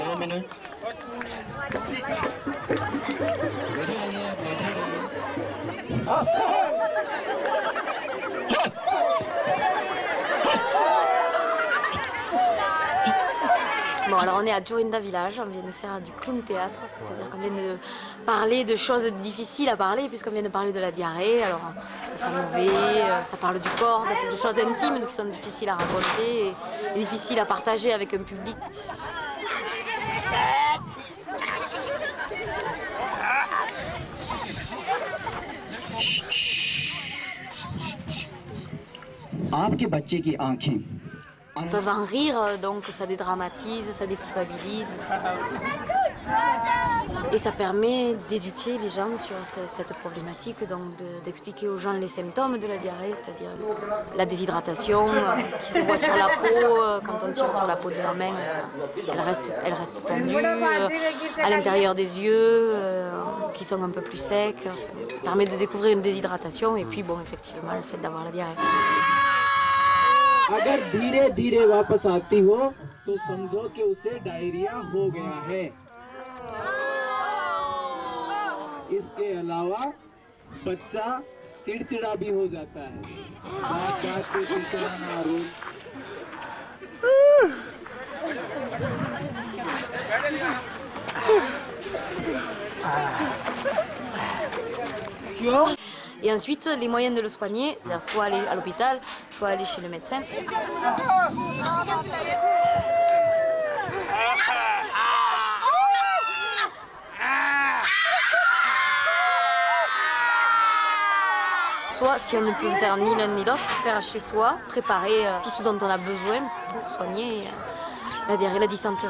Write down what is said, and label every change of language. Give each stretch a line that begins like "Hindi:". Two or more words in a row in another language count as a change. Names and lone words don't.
French: Bon, alors on est à Jorinda Village, on vient de faire du clown théâtre, c'est-à-dire qu'on vient de parler de choses difficiles à parler, puisqu'on vient de parler de la diarrhée. Alors ça sent mauvais, ça parle du corps, de choses intimes qui sont difficiles à raconter et difficiles à partager avec un public.
Hindi: आपके बच्चे की आंखें
French: Ils peuvent en rire, donc ça dédramatise, ça déculpabilise. Et ça permet d'éduquer les gens sur cette problématique, donc d'expliquer aux gens les symptômes de la diarrhée, c'est-à-dire la déshydratation qui se voit sur la peau, quand on tire sur la peau de la main, elle reste tendue, à l'intérieur des yeux, qui sont un peu plus secs. Ça permet de découvrir une déshydratation et puis bon, effectivement, le fait d'avoir la diarrhée.
Hindi: अगर धीरे धीरे वापस आती हो तो समझो कि उसे डायरिया हो गया है। इसके अलावा बच्चा चिड़चिड़ा भी हो जाता है। चिड़चिड़ाना रोग
French: Et ensuite, les moyens de le soigner, c'est-à-dire soit aller à l'hôpital, soit aller chez le médecin. Soit, si on ne peut faire ni l'un ni l'autre, faire chez soi, préparer tout ce dont on a besoin pour soigner la diarrhée, la dysenterie.